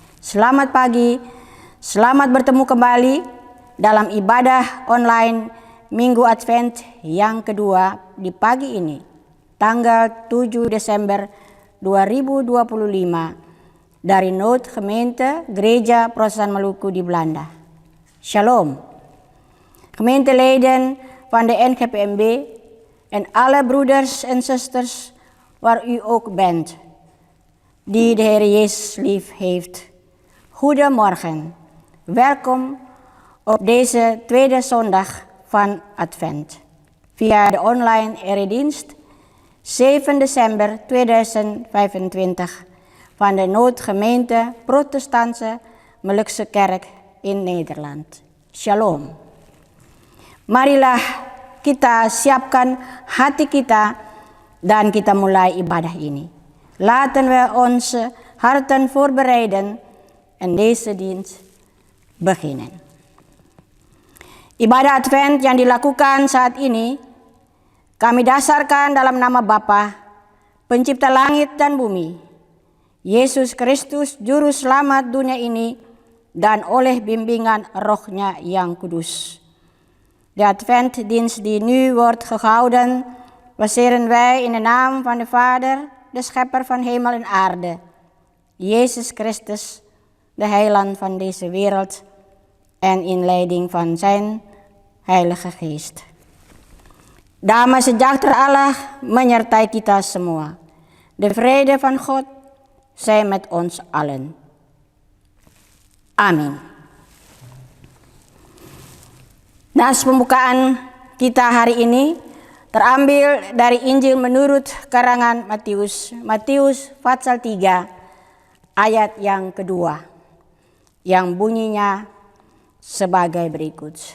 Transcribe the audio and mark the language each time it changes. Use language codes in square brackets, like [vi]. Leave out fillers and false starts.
[id] Selamat pagi, selamat bertemu kembali dalam ibadah online Minggu Advent yang kedua di pagi ini, tanggal 7 Desember 2025 dari Nood Gemeente Gereja Protestant Maluku di Belanda. [nl] Shalom, gemeenteleden van de NGPMB en alle broeders en zusters waar u ook bent, die de Heer Jezus lief heeft. Goedemorgen, welkom op deze tweede zondag van Advent via de online eredienst 7 december 2025 van de Noodgemeente Protestantse Molukse Kerk in Nederland. [he] Shalom. [id] Marilah kita siapkan hati kita dan kita mulai ibadah ini. [nl] Laten we onze harten voorbereiden en deze dienst beginnen. [id] Ibadah Advent yang dilakukan saat ini kami dasarkan dalam nama Bapa, Pencipta langit dan bumi, Yesus Kristus Juru Selamat dunia ini, dan oleh bimbingan Roh-Nya yang kudus. [nl] De Adventdienst die nu wordt gehouden, baseren wij in de naam van de Vader, de Schepper van hemel en aarde, Jezus Christus, de Heiland van deze wereld, en in leiding van zijn Heilige Geest. [id] Damai sejahtera Allah menyertai kita semua. [nl] De vrede van God zij met ons allen. [id] Amin. Nas pembukaan kita hari ini terambil dari Injil menurut karangan Matius, pasal 3 ayat yang kedua, yang bunyinya sebagai berikut.